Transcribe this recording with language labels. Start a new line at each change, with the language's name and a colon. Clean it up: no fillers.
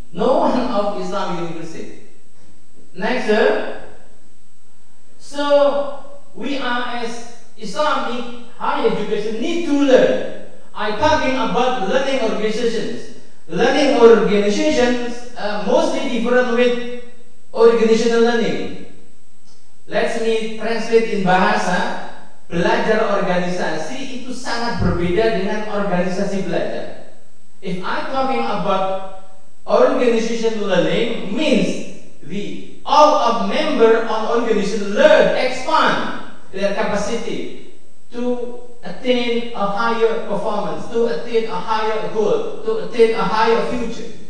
English: No one of Islamic University. Next, so we are as Islamic higher education need to learn. I'm talking about learning organizations. Learning organizations mostly different with organizational learning. Let me translate in bahasa.
Indonesian: Belajar organisasi itu sangat berbeda dengan organisasi belajar.
English: If I'm talking about organization learning, means the all of member on organization learn, expand their capacity to attain a higher performance, to attain a higher goal, to attain a higher future.